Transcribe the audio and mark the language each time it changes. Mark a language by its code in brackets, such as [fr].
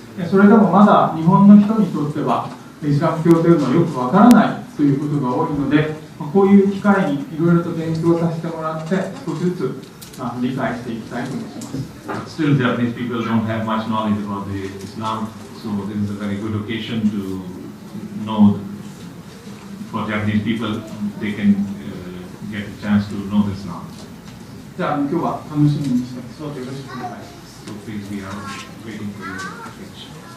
[ja] それでもまだ日本の人にとってはイスラム教というのはよくわからないということが多いので、こういう機会にいろいろと勉強させてもらって少しずつ理解していきたいと思います。 [en] Still, Japanese people don't have much knowledge about the Islam, so this is a very good occasion to know. For Japanese people, they can get a chance to know Islam. [ja] じゃあ今日は楽しみにしてます。どうぞよろしくお願いします。 [en] So please, we are waiting for your speech.